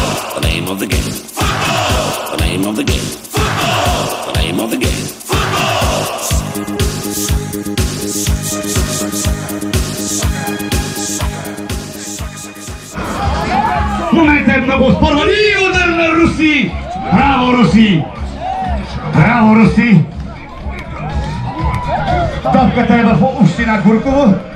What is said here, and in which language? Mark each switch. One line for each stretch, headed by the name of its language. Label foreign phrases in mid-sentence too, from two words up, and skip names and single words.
English: The name of the game. Football. The name of the game. Football. The name of the game. Football.
Bulgarian: В момента е много спорван и удар на Руси! Браво, Руси! Браво, Руси! Топката е в община Гурково.